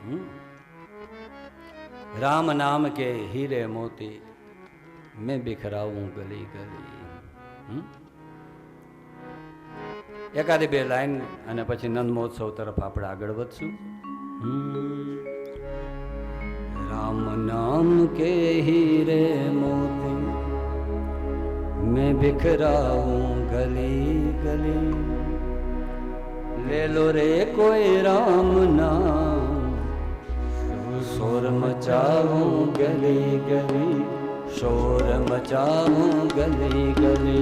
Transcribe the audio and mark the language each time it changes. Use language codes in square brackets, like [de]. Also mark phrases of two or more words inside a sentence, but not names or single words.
[hi] राम नाम के हीरे मोती में बिखराऊं गली गली. [gu] એકાદી બે લાઈન અને પછી નંદ મહોત્સવ તરફ આપણે આગળ વધશું. [hi] राम नाम के हीरे मोती मैं बिखराऊं गली गली, ले लो रे कोई राम नाम, शोर मचाऊं गली गली, शोर मचाऊं गली गली.